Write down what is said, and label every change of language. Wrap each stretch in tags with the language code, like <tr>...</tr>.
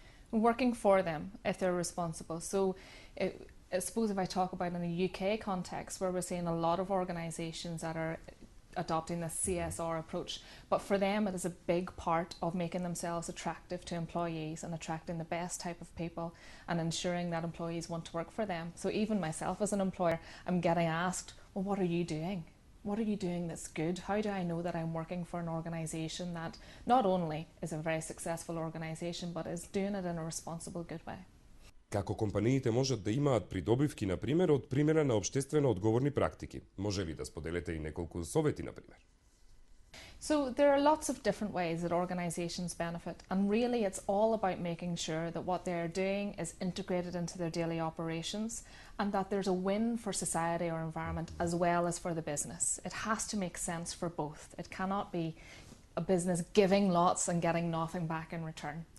<en>Working for them if they're responsible. So I suppose if I talk about in the UK context, where we're seeing a lot of organisations that are adopting this CSR approach, but for them it is a big part of making themselves attractive to employees and attracting the best type of people and ensuring that employees want to work for them. So even myself as an employer, I'm getting asked, well, what are you doing? What are you doing that's good? How do I know that I'm working for an organisation that not only is a very successful organisation, but is doing it in a responsible, good way?</en> <mk>Како компаниите можат да имаат придобивки, например, од примера на општествено одговорни практики? Може ли да споделите и неколку совети, например?</mk> <en>So there are lots of different ways that organisations benefit, and really it's all about making sure that what they're doing is integrated into their daily operations and that there's a win for society or environment as well as for the business. It has to make sense for both. It cannot be a business giving lots and getting nothing back in return.</en>